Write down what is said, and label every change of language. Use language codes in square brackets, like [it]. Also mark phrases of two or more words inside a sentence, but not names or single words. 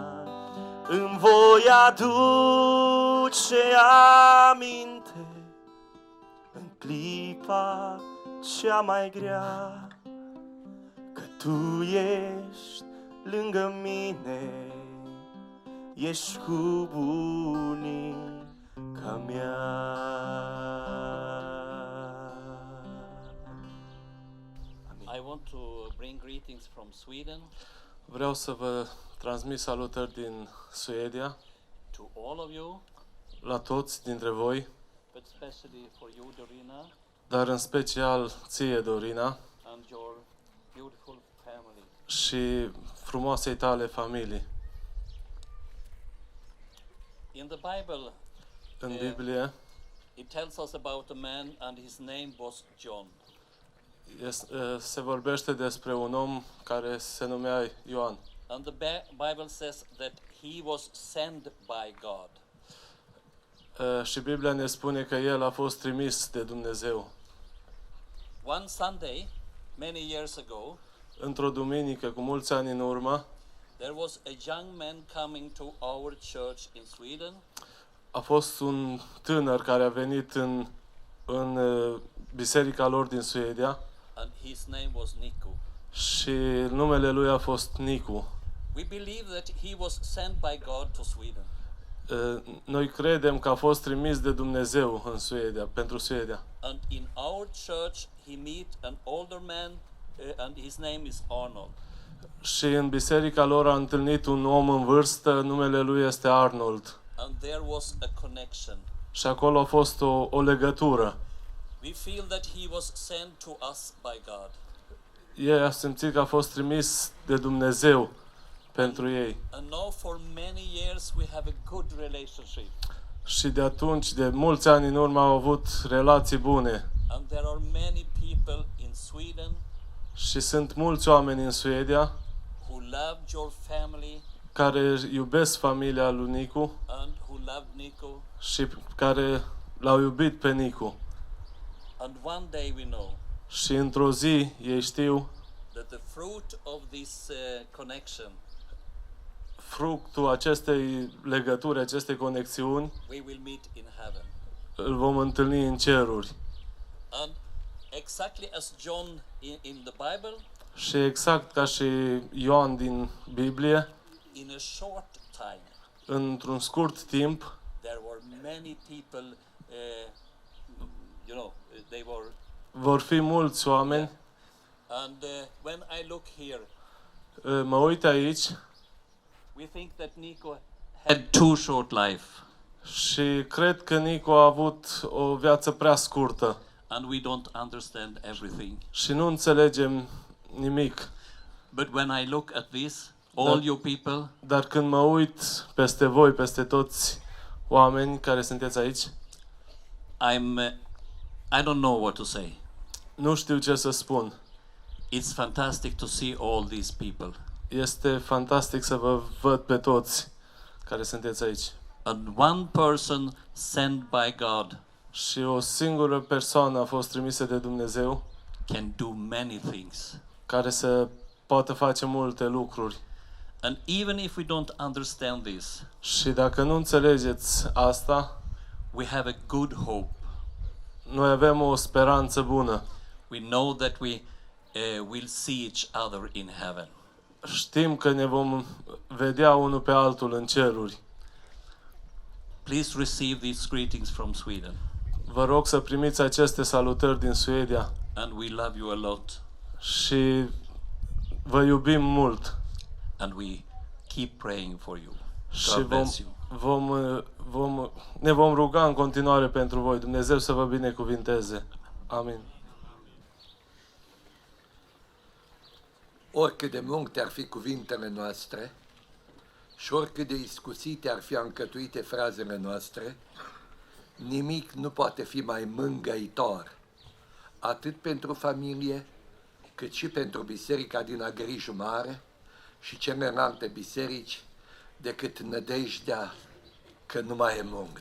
[ro] Îmi voi aduce aminte în clipa cea mai grea că tu ești lângă mine, ești cu bunica mea. [en] I want to bring greetings from Sweden [ro] Vreau să vă transmit salutări din Suedia [en] to all of you, [ro] la toți dintre voi, [en] but especially for you, Dorina, [ro] dar în special ție, Dorina, [en] and your beautiful family. [ro] și frumoasei tale familii. [en] In the Bible, [ro] În Biblie [en] it tells us about a man and his name was John. [ro] se vorbește despre un om care se numea Ioan. [en] And the Bible says that he was sent by God. [ro] Și Biblia ne spune că el a fost trimis de Dumnezeu. [en] One Sunday, many years ago, [ro] Într-o duminică, cu mulți ani în urmă, [en] there was a young man coming to our church in Sweden. [ro] a fost un tânăr care a venit în biserica lor din Suedia [en] And his name was Nico. [ro] și numele lui a fost Nicu. [en] We believe that he was sent by God to Sweden. [ro] Noi credem că a fost trimis de Dumnezeu în Suedia, pentru Suedia. [en] And in our church he met an older man and his name is Arnold. [ro] Și în biserica lor a întâlnit un om în vârstă, numele lui este Arnold. [en] And there was a connection. [ro] Și acolo a fost o legătură. [en] We feel that he was sent to us by God. [ro] ei au simțit că a fost trimis de Dumnezeu pentru ei. [en] And now for many years we have a good relationship. [ro] Și de atunci, de mulți ani în urmă, au avut relații bune. [en] And there are many people in Sweden [ro] Și sunt mulți oameni în Suedia [en] who loved your family [ro] care iubesc familia lui Nicu [en] and who loved Nico. [ro] și care l-au iubit pe Nicu. [en] And one day we know [ro] Și într-o zi ei știu [en] that the fruit of this connection, [ro] fructul acestei legături, acestei conexiuni, [en] we will meet in heaven. [ro] îl vom întâlni în ceruri. [en] And exactly as John in the Bible, [ro] Și exact ca și Ioan din Biblie, [en] in a short time, [ro] într-un scurt timp, [en] there were many people, they were, [ro] vor fi mulți oameni. [en] and when I look here, [ro] Mă uit aici [en] we think that Nico had too short life, [ro] și cred că Nicu a avut o viață prea scurtă [en] and we don't understand everything. [ro] și nu înțelegem nimic. [en] But when I look at this, all you people, [ro] Dar când mă uit peste voi, peste toți oameni care sunteți aici, [en] I don't know what to say. [ro] nu știu ce să spun. [en] It's fantastic to see all these people. [ro] Este fantastic să vă văd pe toți care sunteți aici. [en] And one person sent by God [ro] Și o singură persoană a fost trimisă de Dumnezeu [en] can do many things. [ro] care să poată face multe lucruri. [en] And even if we don't understand this, [ro] Și dacă nu înțelegeți asta, [en] we have a good hope. [ro] noi avem o speranță bună. [en] We know that we will see each other in heaven. [ro] Știm că ne vom vedea unul pe altul în ceruri. [en] Please receive these greetings from Sweden. [ro] Vă rog să primiți aceste salutări din Suedia [en] And we love you a lot. [ro] și vă iubim mult. [en] And we keep praying for you. [ro] Și [en] God bless you. [ro] ne vom ruga în continuare pentru voi. Dumnezeu să vă binecuvinteze. Amin. Oricât de multe ar fi cuvintele noastre și oricât de iscusite ar fi încătuite frazele noastre, nimic nu poate fi mai mângâitor, atât pentru familie, cât și pentru biserica din Agriju Mare și celelalte biserici, decât nădejdea că nu mai e mult.